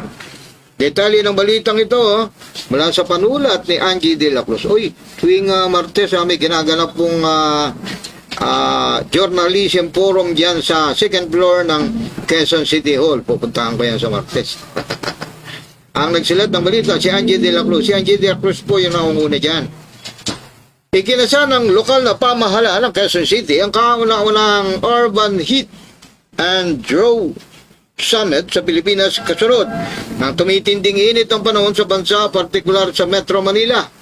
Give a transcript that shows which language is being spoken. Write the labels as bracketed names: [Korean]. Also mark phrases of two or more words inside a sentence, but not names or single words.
[Filipino] Detalye ng balitang ito mula sa panulat ni Angie de la Cruz. Uy, tuwing Martes may ginaganap pong [English] journalism forum [Filipino] dyan sa 2nd floor ng Quezon City Hall. Pupuntahan ko yan sa Martes. Ang nagsulat ng balita, si Angie de la Cruz. Si Angie de la Cruz po yung nangunguna dyan. Ikinasa ng lokal na pamahalaan ng Quezon City ang kauna-unang Urban Heat and Grow Summit sa Pilipinas kasunod ng tumitinding init ang panahon sa bansa, partikular sa Metro Manila.